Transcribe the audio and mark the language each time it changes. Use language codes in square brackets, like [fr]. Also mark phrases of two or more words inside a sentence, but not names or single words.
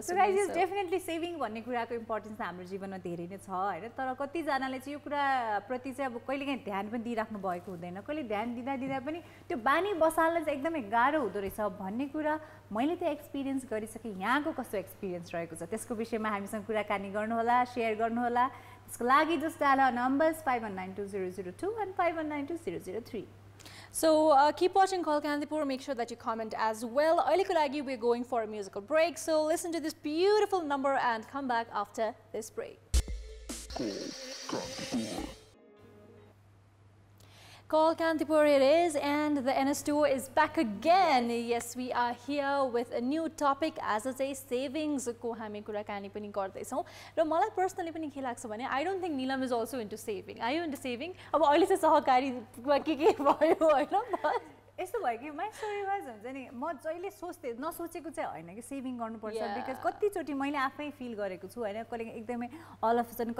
[en] So guys is definitely saving [ne] भन्ने कुराको इम्पोर्टेन्स हाम्रो जीवनमा धेरै नै छ हैन तर कतिजनाले चाहिँ यो कुरा प्रति चाहिँ अब कहिलेकाहीँ ध्यान पनि दिइराख्नु भएको हुँदैन कहिले ध्यान दिँदा पनि त्यो बानी बसाल्न चाहिँ एकदमै गाह्रो हुँदो रहेछ भन्ने कुरा मैले त्यो एक्सपिरियन्स गरिसकेँ यहाँको कस्तो एक्सपिरियन्स रहेको छ त्यसको विषयमा हामीसँग कुराकानी गर्नुहोला सेयर गर्नुहोला त्यसको लागि [en] just dial numbers 51920002 and 51920003 So keep watching Call Kandipur. Make sure that you comment as well. [ne] अहिलेको लागि [en] we're going for a musical break. So listen to this beautiful number and come back after this break. Call Kandipur it is, and the NS2 is back again. Yes, we are here with a new topic as a say savings [ne] को हामी कुराकानी पनि गर्दैछौं र मलाई पर्सनली पनि के लाग्छ भने [en] I don't think Neelam is also into saving I you into saving [ne] अब अहिले चाहिँ सहकारी के भयो हैन [en] यस्तो भयो कि my story wise हुन्छ नि म जहिले नसोचेको चाहिँ होइन कि सेभिङ गर्नुपर्छ बिकज कतिचोटि मैले आफै फिल गरेको छु होइन कहिले एकदमै all of a sudden